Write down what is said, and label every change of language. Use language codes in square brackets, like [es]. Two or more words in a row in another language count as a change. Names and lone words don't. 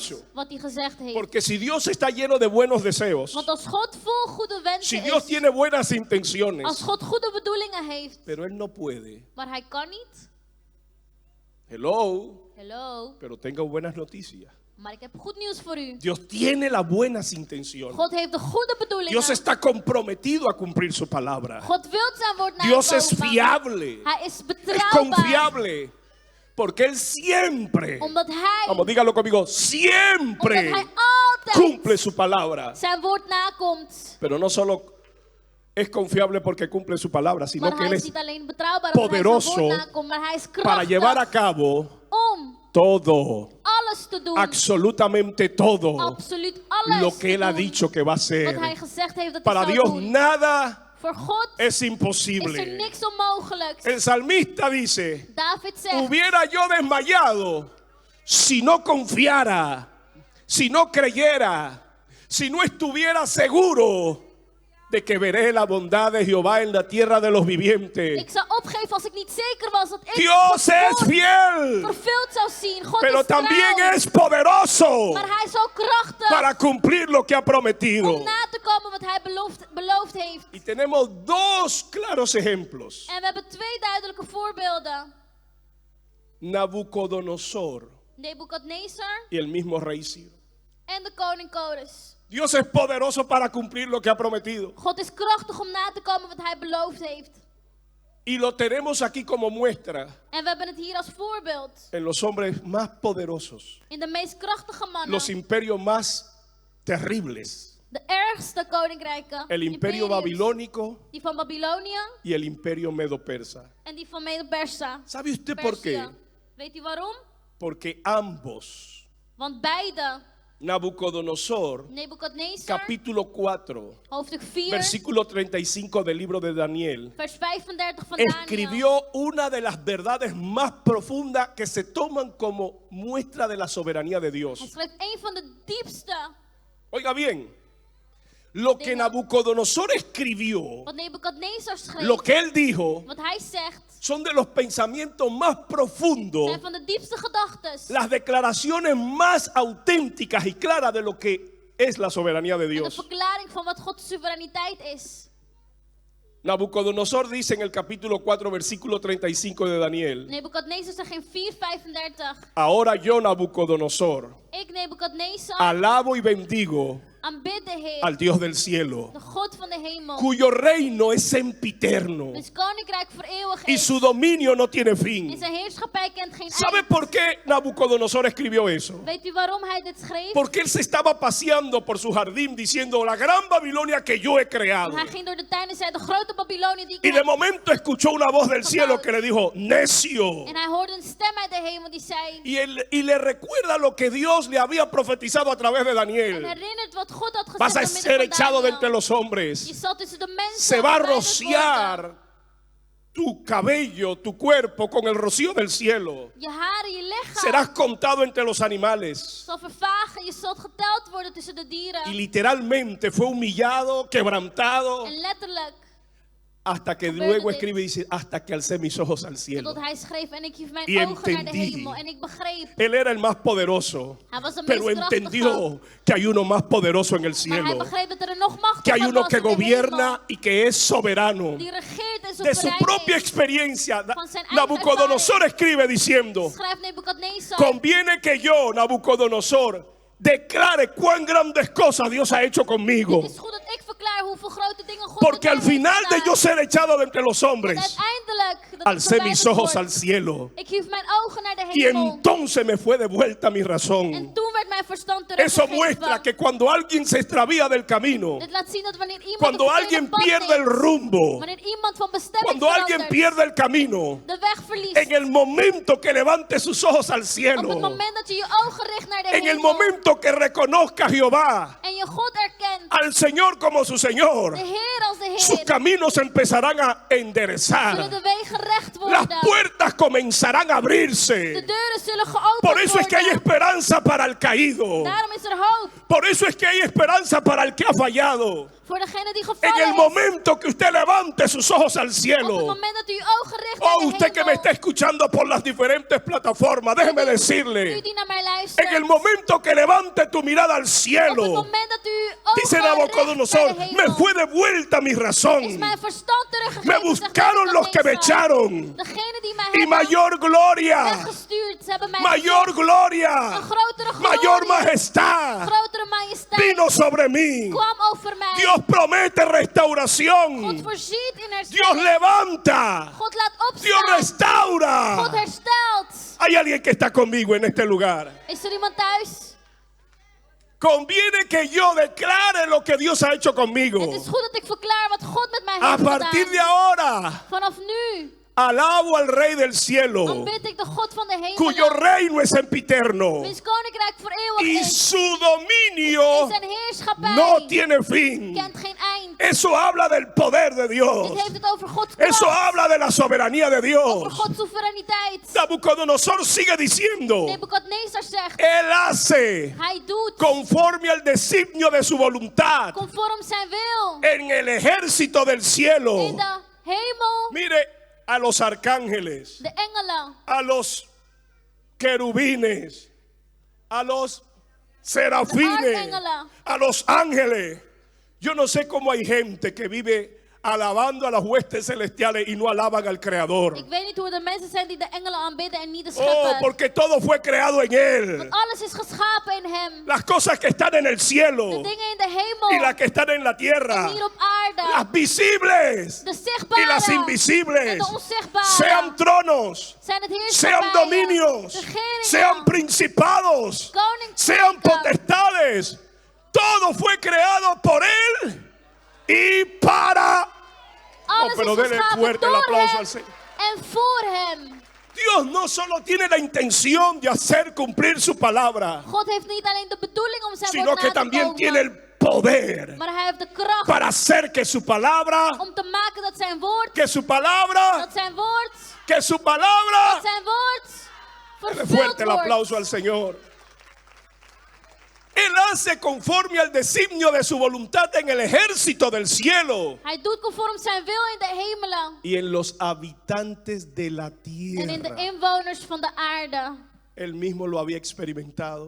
[es] dicho. [nl] wat hij gezegd heeft. [es] Porque si Dios está lleno de buenos deseos, [nl] Want als God vol goede [es] si [nl] wensen [es] Dios [nl] is, [es] tiene buenas [nl] als [es] intenciones, [nl] God goede bedoelingen heeft, [es] pero él no puede. [nl] maar hij kan niet. [es] Hello, [nl] Hello, [es] pero tenga buenas noticias. [nl] maar ik heb goed nieuws voor u. [es] Dios tiene las buenas intenciones. [nl] God heeft de goede bedoelingen. [es] Dios está comprometido a cumplir su palabra. [nl] God wil zijn woord [es] Dios es [nl] nakomen. [es] fiable, [nl] Hij is [es] es [nl] betrouwbaar. [es] confiable, porque él siempre, [nl] Omdat hij, [es] vamos, dígalo conmigo, [nl] omdat [es] siempre [nl] hij altijd [es] cumple su palabra. [nl] zijn woord nakomt. [es] Pero no solo es confiable porque cumple su palabra, sino [nl] Maar [es] que [nl] hij [es] él [nl] is [es] es [nl] niet alleen betrouwbaar omdat hij zijn [es] poderoso [nl] woord nakomt, maar hij is [es] para llevar a [nl] krachtig [es] cabo [nl] om [es] todo, [nl] alles te doen. [es] absolutamente todo [nl] Absoluut alles [es] lo que él [nl] te [es] ha [nl] doen [es] dicho que va a [nl] wat [es] hacer. [nl] hij gezegd heeft dat [es] Para [nl] hij zou [es] Dios [nl] doen. [es] nada [nl] Voor God [es] es [nl] is er [es] imposible. [nl] niks onmogelijks. [es] El salmista dice, [nl] David zegt, [es] hubiera yo desmayado si no confiara, si no creyera, si no estuviera seguro de que veré la bondad de Jehová en la tierra de los vivientes. [nl] ik zou opgeven als ik niet zeker was dat ik [es] Dios [nl] Gods [es] es [nl] woord [es] fiel, [nl] vervuld zou zien. God [es] pero [nl] is [es] también [nl] trouw, [es] es poderoso [nl] maar hij is ook krachtig [es] para cumplir lo que ha [nl] om [es] prometido. [nl] na te komen wat hij beloofd heeft. [es] Y tenemos dos claros ejemplos. [nl] En we hebben twee duidelijke voorbeelden. [es] Nabucodonosor [nl] Nebukadnezar [es] y el mismo rey Ciro. [nl] en de koning Kores. [es] Dios es poderoso para cumplir lo que ha prometido. [nl] God is krachtig om na te komen wat hij beloofd heeft. [es] Y lo tenemos aquí como muestra [nl] En we hebben het hier als voorbeeld. [es] en los hombres más poderosos, [nl] In de meest krachtige mannen. [es] los imperios más terribles. [nl] De ergste koninkrijken. [es] El imperio [nl] imperiums, [es] babilónico [nl] Die van Babylonië [es] y el imperio medo-persa. [nl] en die van Medo-Persa. [es] ¿Sabe usted por qué? [nl] Perzië. Weet u waarom? [es] Porque ambos, [nl] Want beide, [es] Nabucodonosor, [nl] Nebukadnezar, [es] capítulo 4, [nl] hoofdstuk 4, [es] versículo 35 del libro de Daniel, [nl] vers 35 van Daniel. [es] escribió una de las verdades más profundas que se toman como muestra de la soberanía de [nl] Hij [es] Dios. [nl] schreef een van de diepste, [es] Oiga bien, lo que Nabucodonosor escribió, [nl] wat Nebukadnezar schreef, [es] lo que él dijo, [nl] wat hij zegt, [es] son de los pensamientos más profundos, [nl] zijn van de diepste gedachtes. [es] las declaraciones más auténticas y claras de lo que es la soberanía de [nl] En de [es] Dios. [nl] verklaring van wat Gods soevereiniteit is. [es] Nabucodonosor dice en el capítulo 4, versículo 35 de Daniel: [nl] Nebukadnezar zegt in 4:35. [es] Ahora yo, Nabucodonosor, [nl] Ik, Nebukadnezar, [es] alabo y bendigo [nl] aanbid de Heer, [es] al Dios del cielo, [nl] de God van de hemel. [es] cuyo reino es sempiterno [nl] Wiens koninkrijk voor eeuwig [es] y [nl] is. [es] su dominio no tiene [nl] En [es] fin. [nl] zijn heerschappij kent geen [es] ¿Sabe [nl] eind. [es] por qué Nabucodonosor escribió eso? [nl] Weet u waarom hij dit schreef? [es] Porque él se estaba paseando por su jardín diciendo: la gran Babilonia que yo he creado. [nl] Hij ging door de tuin en zei, de grote Babylonië die ik [es] Y de [nl] heb. [es] momento escuchó una voz del cielo que le dijo: necio. [nl] En hij hoorde een stem uit de hemel die zei, [es] Y le recuerda lo que Dios le había profetizado a través de [nl] en [es] Daniel. [nl] herinnert wat God had [es] Vas a [nl] gezegd door [es] ser [nl] middel van [es] echado de [nl] Daniel. [es] entre los [nl] Je [es] hombres. [nl] zal tussen de mensen [es] Se va a [nl] gepijnigd [es] rociar [nl] worden. [es] tu cabello, tu cuerpo con el rocío del cielo. [nl] Je haren, je lichaam [es] Serás contado entre los animales. [nl] zal vervagen. Je zult geteld worden tussen de dieren. [es] Y literalmente fue humillado, quebrantado, [nl] En letterlijk, [es] hasta que [nl] Gebeurde [es] luego [nl] dit. [es] escribe y dice: hasta que alcé mis ojos al cielo. [nl] tot hij schreef, en ik hief mijn [es] Y [nl] ogen naar de [es] entendí. [nl] hemel. En ik begreep, [es] Él era el más poderoso, [nl] hij was de [es] pero [nl] meest krachtige. [es] entendió que hay uno más poderoso en el [nl] Maar hij [es] cielo, [nl] begreep dat er een nog [es] que [nl] machtiger [es] hay uno [nl] was [es] que [nl] in de hemel. [es] gobierna y que es soberano. [nl] Die regeert en [es] De su [nl] soeverein [es] propia [nl] is. [es] experiencia, [nl] Van zijn eigen [es] Nabucodonosor escribe diciendo: [nl] Schrijft Nebukadnezar. [es] conviene que yo, Nabucodonosor, declare cuán grandes cosas Dios ha hecho conmigo, [nl] Het is goed dat ik verklaar hoeveel grote dingen God [es] porque [nl] met [es] al [nl] mij heeft [es] final de [nl] gedaan. [es] yo ser echado de entre los [nl] Want [es] hombres, [nl] uiteindelijk dat ik [es] alcé mis [nl] verwijderd [es] ojos [nl] word. [es] al cielo, [nl] Ik hief mijn ogen naar de [es] y [nl] hemel. [es] entonces me fue devuelta mi [nl] En [es] razón. [nl] toen werd mijn verstand [es] Eso [nl] teruggegeven. [es] muestra que cuando alguien se extravía del camino, [nl] Dit laat zien dat wanneer iemand [es] cuando [nl] een verkeerde [es] alguien [nl] pad [es] pierde el [nl] neemt, [es] rumbo, [nl] wanneer iemand van bestemming [es] cuando alguien [nl] verandert, [es] pierde el camino, [nl] de weg verliest, [es] en el momento que levante sus ojos al [nl] op het [es] cielo, [nl] moment dat je je ogen richt naar de [es] en el [nl] hemel [es] momento que reconozca a Jehová [nl] en je God erkent kent. [es] al Señor como su Señor, [nl] De Heer als de [es] sus [nl] Heer. [es] caminos empezarán a [nl] Zullen [es] enderezar. [nl] de wegen recht [es] Las [nl] worden. [es] puertas comenzarán a [nl] De [es] abrirse. [nl] deuren zullen geopend [es] Por eso es que hay [nl] worden. [es] esperanza para el caído. [nl] Daarom is er hoop. [es] Por eso es que hay esperanza para el que ha fallado. [nl] Voor degene die [es] En [nl] gevallen [es] el [nl] is. [es] momento que usted levante sus ojos al [nl] Op het [es] cielo. [nl] moment dat u uw ogen richt [es] Oh, [nl] naar de [es] usted que me [nl] hemel. [es] está escuchando por las diferentes plataformas, déjeme [nl] U [es] decirle. [nl] die naar mij [es] En [nl] luistert. [es] el momento que levante tu mirada al [nl] Op het [es] cielo, [nl] moment dat u uw [es] dice [nl] ogen richt [es] Nabucodonosor, [nl] naar de [es] me [nl] hemel. [es] fue de vuelta mi [nl] Is [es] razón. [nl] mijn verstand teruggegeven. [es] Me buscaron los que me echaron. [nl] Degene die mij [es] Y [nl] hebben [es] mayor gloria, [nl] weggestuurd. Ze hebben mij [es] mayor [nl] gezocht. [es] gloria, [nl] Een grotere glorie. [es] mayor majestad [nl] Grotere majesteit. [es] vino sobre mí. [nl] Kwam over mij. [es] Dios promete [nl] God [es] restauración. [nl] voorziet in [es] Dios [nl] herstel. [es] levanta. [nl] God laat [es] Dios [nl] opstaan. [es] restaura. [nl] God herstelt. [es] Hay alguien que está conmigo en este lugar. [nl] Is er iemand thuis? [es] Conviene que yo declare lo que Dios ha hecho conmigo. [nl] Het is goed dat ik verklaar wat God met mij [es] A [nl] heeft [es] partir de [nl] gedaan. [es] ahora, [nl] Vanaf nu [es] alabo al Rey del cielo, [nl] aanbid ik de God van de hemel. [es] cuyo reino es sempiterno [nl] Wiens koninkrijk voor eeuwig [es] y [nl] is. [es] su [nl] En [es] dominio [nl] zijn heerschappij [es] no tiene fin. [nl] kent geen eind. [es] Eso habla del poder de [nl] Dit [es] Dios. [nl] heeft het over Gods [es] Eso [nl] kracht. [es] habla de la soberanía de [nl] Over [es] Dios. [nl] Gods soevereiniteit. [es] Nabucodonosor sigue diciendo, [nl] Nebukadnezar zegt. [es] Él hace [nl] Hij doet [es] conforme al designio de su voluntad [nl] conform zijn wil. [es] en el ejército del cielo. [nl] In de hemel. [es] Mire, a los arcángeles, [nl] De engelen. [es] a los querubines, a los serafines, [nl] arcángelen. [es] a los ángeles. Yo no sé cómo hay gente que vive alabando a las huestes celestiales y no alaban al Creador. [nl] Ik weet niet hoe er mensen zijn die de engelen aanbidden en niet de [es] Oh, [nl] schepper. [es] porque todo fue creado en Él. [nl] Want alles is geschapen in hem. [es] Las cosas que están en el cielo [nl] De dingen in de hemel. [es] y las que están en la [nl] En [es] tierra. [nl] hier op aarde. [es] Las visibles [nl] De [es] y [nl] zichtbare. [es] las [nl] En [es] invisibles. [nl] de onzichtbare. [es] Sean tronos, [nl] Zijn het [es] sean [nl] heerschappijnen. [es] dominios, [nl] Regeringen. [es] sean principados, sean [nl] Koninkrijken. [es] potestades. Todo fue creado por Él y para. [nl] Alles [es] pero [nl] is [es] dele [nl] geschapen [es] fuerte el [nl] door [es] aplauso [nl] hem [es] al Señor. [nl] en voor hem. [es] Dios no solo tiene la intención de hacer cumplir su palabra, [nl] God heeft niet alleen de bedoeling om zijn [es] sino [nl] woord [es] que [nl] na te [es] también tiene [nl] komen. [es] el poder [nl] Maar hij heeft de kracht [es] para hacer que su palabra, [nl] om te maken dat zijn woord, [es] que su palabra, [nl] dat zijn woord, [es] que su palabra. [nl] dat zijn woord [es] Dele [nl] vervuld [es] fuerte el aplauso [nl] wordt. [es] al Señor. Él hace conforme al designio de su voluntad en el ejército del cielo [nl] Hij doet conform zijn wil in de hemelen [es] y en los habitantes de la [nl] en in de [es] tierra. [nl] inwoners van de aarde. [es] Él mismo lo había experimentado.